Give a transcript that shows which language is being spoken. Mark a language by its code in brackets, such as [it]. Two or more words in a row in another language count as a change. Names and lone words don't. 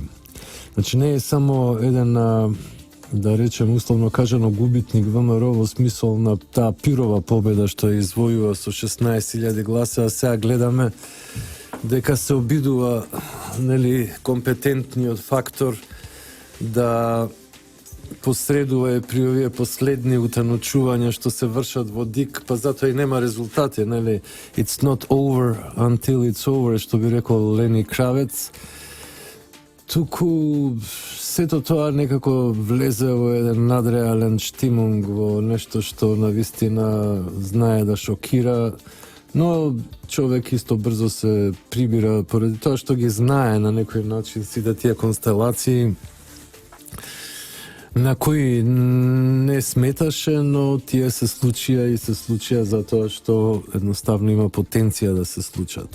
[mk] Значи не е само еден, да речем условно кажано, губитник ВМРО во смисол на таа пирова победа што ја извојува со 16.000 гласа, а сега гледаме дека се обидува нели компетентниот фактор да посредува при овие последни утаночувања што се вршат во ДИК, па затоа и нема резултати, нели? [en] It's not over until it's over, [mk] што би рекол Лени Кравец. Туку сето тоа некако влезе во еден надреален штимунг, во нешто што навистина знае да шокира, но човек исто брзо се прибира поради тоа што ги знае на некој начин сите тие констелации на кои не сметаше, но тие се случија и се случија затоа што едноставно има потенција да се случат.